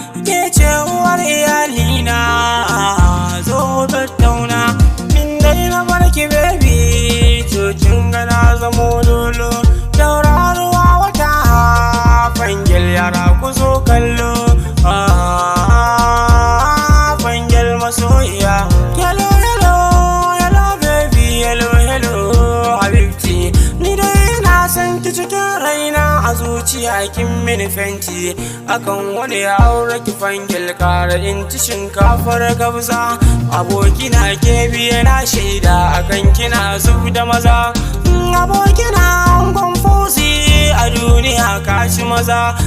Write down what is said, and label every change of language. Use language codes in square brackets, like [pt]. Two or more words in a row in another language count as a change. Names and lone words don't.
[ha] Ke ce uwar iyalina, zo tattauna. In dai na bar ki, baby, to kin ga na zamo dolo. Tauraruwa wata, fangel yara ku zo kallo. Ah, fangel masoyiya. [en] Hello, hello, hello, baby, hello, hello, habibti. [ha] Ni dai ina son ki cikin raina, a zuciya kin mini fenti. Akan wani ya aure ki, fangel, kara in ci shinkafar gabza. Abokina ke biye na shaida, akan kina zub da maza. Mm, abokina angon Fauzi, a duniya ka ci maza.